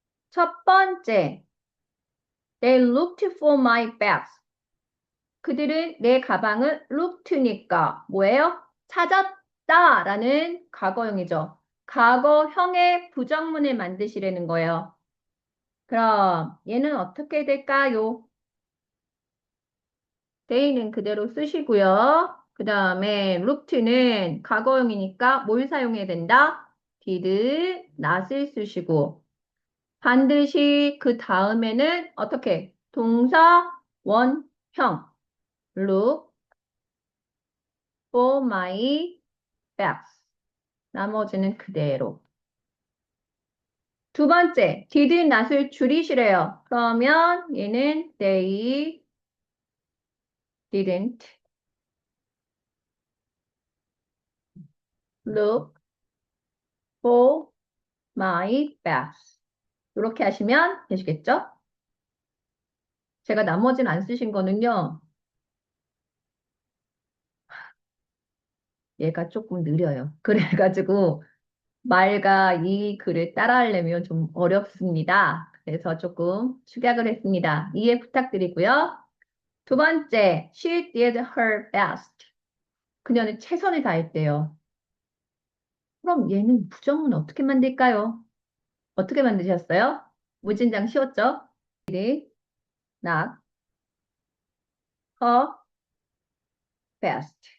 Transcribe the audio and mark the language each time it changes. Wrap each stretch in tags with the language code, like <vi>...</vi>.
<ko>첫 번째,</ko> <en>They looked for my bags.</en> <ko>그들은 내 가방을 looked니까 뭐예요? 찾았다 라는 과거형이죠. 과거형의 부정문을 만드시라는 거예요. 그럼 얘는 어떻게 될까요? they는 그대로 쓰시고요. 그 다음에 looked는 과거형이니까 뭘 사용해야 된다? did not을 쓰시고 반드시 그 다음에는 어떻게? 동사 원형</ko> <en>look for my bags.</en> <ko>나머지는 그대로. 두 번째, did not을 줄이시래요. 그러면 얘는</ko> <en>they didn't look for my bags.</en> <ko>이렇게 하시면 되시겠죠? 제가 나머지는 안 쓰신 거는요. 얘가 조금 느려요. 그래가지고 말과 이 글을 따라하려면 좀 어렵습니다. 그래서 조금 축약을 했습니다. 이해 부탁드리고요. 두 번째,</ko> <en>she did her best.</en> <ko>그녀는 최선을 다했대요. 그럼 얘는 부정문 어떻게 만들까요? 어떻게 만드셨어요? 무진장 쉬웠죠?</ko> <en>did not her best.</en>